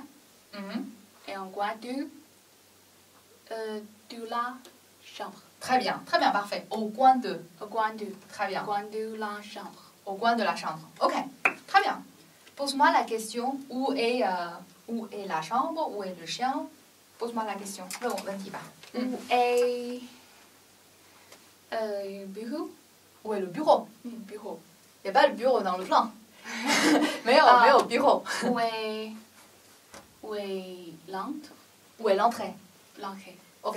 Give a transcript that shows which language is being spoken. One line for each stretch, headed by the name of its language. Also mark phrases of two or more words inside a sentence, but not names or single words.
French: Et en coin de la chambre. Très bien, parfait. Au coin de. Au coin de. Très bien. Au coin de la chambre. Au coin de la chambre. OK, très bien. Pose-moi la question, où est la chambre? Où est le chien? Pose-moi la question.
Chinese: 问我问题吧。
French: Où est bureau? Où est le bureau? Bureau. Il n'y a pas le bureau dans le plan.
Chinese: 没有 bureau.
French: Où est l'entrée? Où est l'entrée? L'entrée. OK.